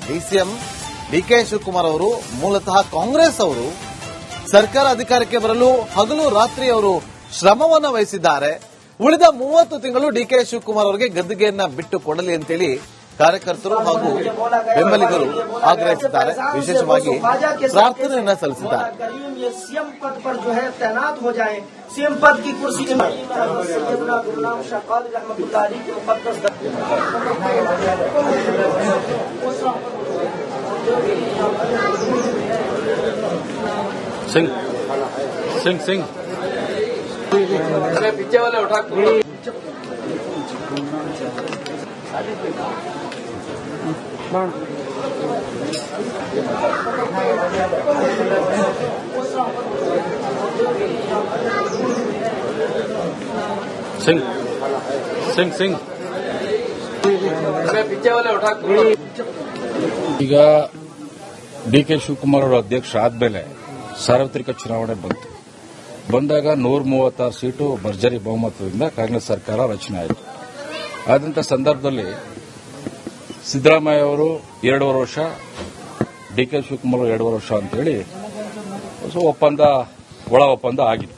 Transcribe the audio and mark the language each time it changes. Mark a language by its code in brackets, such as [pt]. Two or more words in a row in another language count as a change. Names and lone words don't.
[kn] ಡಿಸಿಎಂ ಡಿಕೆ ಶಿವಕುಮಾರ್ ಅವರು ಮೂಲತಃ ಕಾಂಗ್ರೆಸ್ ಅವರು ಸರ್ಕಾರ ಅಧಿಕಾರಕ್ಕೆ ಬರಲು ಹಗಲು ರಾತ್ರಿ ಅವರು ಶ್ರಮವನ್ನು ವಹಿಸಿದ್ದಾರೆ. ಉಳಿದ 30 ತಿಂಗಳು ಡಿಕೆ ಶಿವಕುಮಾರ್ ಅವರಿಗೆ ಗದ್ದುಗೆಯನ್ನ ಬಿಟ್ಟು ಕೊಡಲಿ ಅಂತೇಳಿ ಕಾರ್ಯಕರ್ತರು ಹಾಗೂ ಬೆಂಬಲಿಗರು ಆಗ್ರಹಿಸಿದ್ದಾರೆ. ವಿಶೇಷವಾಗಿ ಪ್ರಾರ್ಥನೆಯನ್ನ ಸಲ್ಲಿಸಿದ್ದಾರೆ. [hi] ये सीएम पद पर जो है तैनात हो जाए, सीएम पद की कुर्सी गुलाम शाह कादरी [ar] رحمة الله عليه [hi] के मुकद्दस सिंह सिंह सिंह अरे पीछे वाले उठा सिंह सिंह सिंह अरे पीछे वाले उठा [kn] ಈಗ ಡಿಕೆ ಶಿವಕುಮಾರ್ ಅವರ ಅಧ್ಯಕ್ಷ ಆದ್ಮೇಲೆ ಸಾರ್ವತ್ರಿಕ ಚುನಾವಣೆ ಬಂದಾಗ 136 ಸೀಟು ಭರ್ಜರಿ ಬಹುಮತದಿಂದ ಕಾಂಗ್ರೆಸ್ ಸರ್ಕಾರ ರಚನೆ ಆಯಿತು. ಆದಂಥ ಸಂದರ್ಭದಲ್ಲಿ ಸಿದ್ದರಾಮಯ್ಯ ಅವರು 2.5 ವರ್ಷ, ಡಿಕೆ ಶಿವಕುಮಾರ್ 2.5 ವರ್ಷ ಅಂತೇಳಿ ಒಳ ಒಪ್ಪಂದ ಆಗಿತ್ತು.